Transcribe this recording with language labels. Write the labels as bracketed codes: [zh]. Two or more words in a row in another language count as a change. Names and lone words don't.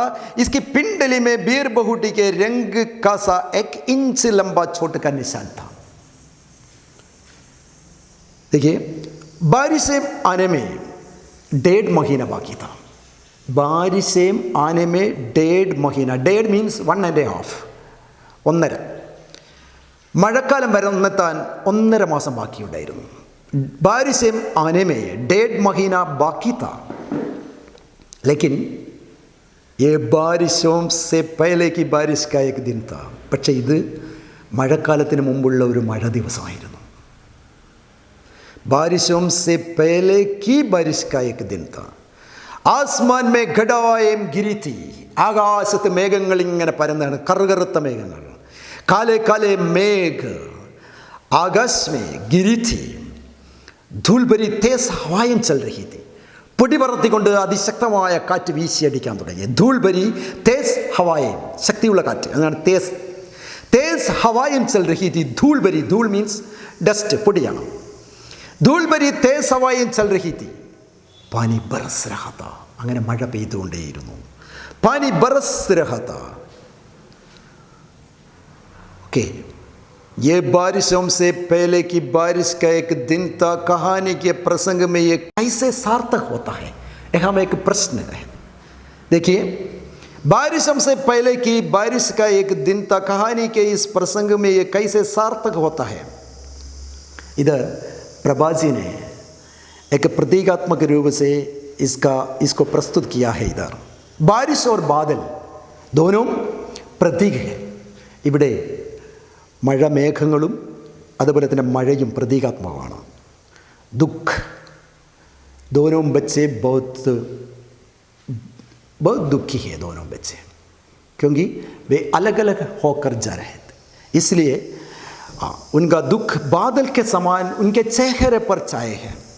[hi] इसकी पिंडली में बीर बहुटी के रंग का सा 1 इंच लंबा चोट का निशान था. देखिए, बारिशें आने में 1.5 महीना बाकी था. बारिशें आने में 1.5 महीना, 1.5 मीन्स 1.5, 1.5. [ml] മഴക്കാലം വരെത്താൻ 1.5 മാസം ബാക്കിയുണ്ടായിരുന്നു. [hi] बारिशें आने में 1.5 महीना बाकी था, लेकिन ये बारिशों से पहले की बारिश का एक दिन था. [ml] പക്ഷേ ഇത് മഴക്കാലത്തിന് മുമ്പുള്ള ഒരു മഴ ദിവസമായിരുന്നു. [hi] बारिशों से पहले की बारिश का एक दिन था. आसमान में घटाएं घिरी थी. [ml] ആകാശത്ത് മേഘങ്ങൾ ഇങ്ങനെ പരന്നാണ്, കറുകറുത്ത മേഘങ്ങൾ. [hi] काले काले मेघ आकाश में घिरी थी. धूल भरी तेज हवाएं चल रही थी, [ml] പൊടി പറത്തിക്കൊണ്ട് അതിശക്തമായ കാറ്റ് വീശിയടിക്കാൻ തുടങ്ങി. [hi] धूलभरी तेज हवाएं, [ml] ശക്തിയുള്ള കാറ്റ്, അതാണ് തേസ്. [hi] तेज हवाएं चल रही थी. धूलभरी, धूल [en] means dust, [hi] പൊടിയാണ്. धूलभरी तेज हवाएं चल रही थी. पानी बरस रहा था, [ml] അങ്ങനെ മഴ പെയ്തുകൊണ്ടേയിരുന്നു. [hi] पानी बरस रहा था. ओके, ये बारिशों से पहले की बारिश का एक दिन था. कहानी के प्रसंग में ये कैसे सार्थक होता है, यहाँ में एक प्रश्न है. देखिए, बारिशों से पहले की बारिश का एक दिन था. कहानी के इस प्रसंग में ये कैसे सार्थक होता है. इधर प्रभा जी ने एक प्रतीकात्मक रूप से इसको प्रस्तुत किया है. इधर बारिश और बादल दोनों प्रतीक है. [ml] ഇവിടെ മഴ മേഘങ്ങളും അതുപോലെ തന്നെ മഴയും പ്രതീകാത്മകമാണ്. [hi] ദുഃഖ് दोनों बच्चे बहुत दुखी है, दोनों बच्चे, क्योंकि वे अलग अलग होकर जा रहे थे. इसलिए उनका दुख बादल के समान उनके चेहरे पर छाए हैं.